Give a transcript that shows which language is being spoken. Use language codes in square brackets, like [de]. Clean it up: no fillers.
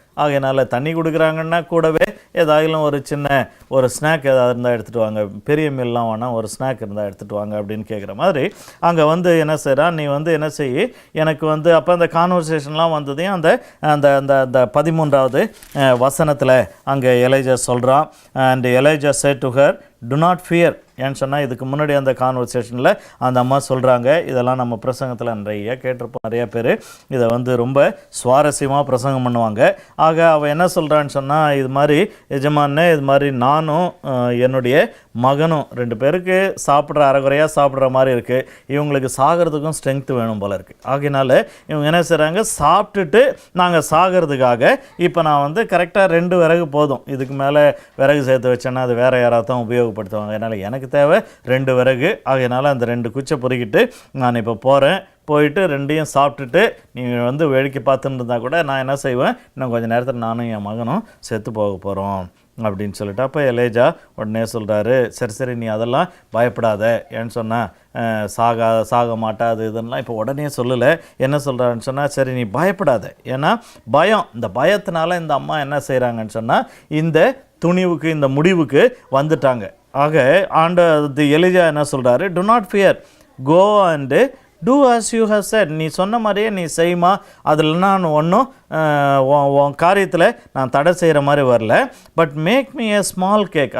[ta] ஆகையினால தண்ணி கொடுக்குறாங்கன்னா கூடவே ஏதாயிலும் ஒரு சின்ன ஒரு ஸ்நாக் ஏதாவது இருந்தால் எடுத்துகிட்டு வாங்க, பெரிய மீல்லாம் வேணாம், ஒரு ஸ்நாக் இருந்தால் எடுத்துகிட்டு வாங்க அப்படின்னு கேட்குற மாதிரி அங்கே என்ன செய்கிறான், நீ என்ன செய்ய எனக்கு அப்போ அந்த கான்வர்சேஷன்லாம் வந்ததையும் அந்த அந்த அந்த அந்த 13வது வசனத்தில் அங்கே எலைஜா சொல்கிறான். [en] And Elijah said to her, do not fear. [ta] ஏன்னு சொன்னால் இதுக்கு முன்னாடி அந்த கான்வர்சேஷனில் அந்த அம்மா சொல்கிறாங்க, இதெல்லாம் நம்ம பிரசங்கத்தில் நிறைய கேட்டிருப்போம், நிறைய பேர் இதை ரொம்ப சுவாரஸ்யமாக பிரசங்கம் பண்ணுவாங்க. ஆக அவள் என்ன சொல்கிறான்னு சொன்னால், இது மாதிரி எஜமானே, இது மாதிரி நானும் என்னுடைய மகனும் 2 பேருக்கு சாப்பிட்ற அரைகுறையாக சாப்பிட்ற மாதிரி இருக்குது, இவங்களுக்கு சாகிறதுக்கும் ஸ்ட்ரென்த்து வேணும் போல் இருக்குது. ஆகினால இவங்க என்ன செய்கிறாங்க, சாப்பிட்டுட்டு நாங்கள் சாகிறதுக்காக இப்போ நான் கரெக்டாக 2 விறகு போதும், இதுக்கு மேலே விறகு சேர்த்து வச்சேன்னா அது வேறு யாராவது தான் உபயோகப்படுத்துவாங்க, அதனால் எனக்கு தேவை 2 விறகு. ஆகையினால அந்த 2 குச்சை பொறுக்கிட்டு நான் இப்போ போகிறேன், போயிட்டு 2ஐயும் சாப்பிட்டுட்டு நீங்கள் வேடிக்கை பார்த்துன்னு இருந்தால் கூட நான் என்ன செய்வேன், இன்னும் கொஞ்சம் நேரத்தில் நானும் என் மகனும் செத்து போக போகிறோம் அப்படின்னு சொல்லிட்டு. அப்போ எலேஜா உடனே சொல்கிறாரு, சரி நீ அதெல்லாம் பயப்படாத, ஏன்னு சொன்னால் சாக மாட்டா அது இதுன்னெலாம் இப்போ உடனே சொல்லலை. என்ன சொல்கிறாருன்னு சொன்னால், சரி நீ பயப்படாத, ஏன்னா இந்த பயத்தினால இந்த அம்மா என்ன செய்கிறாங்கன்னு சொன்னால் இந்த துணிவுக்கு, இந்த முடிவுக்கு வந்துட்டாங்க. ஆக எலிஜா என்ன சொல்கிறாரு, [en] do not fear, go and do as you have said. [ta] நீ சொன்ன மாதிரியே நீ செய்யுமா, அதில் நான் ஒன்றும் உன் காரியத்தில் நான் தடை செய்கிற மாதிரி வரல, [en] But make me a small cake.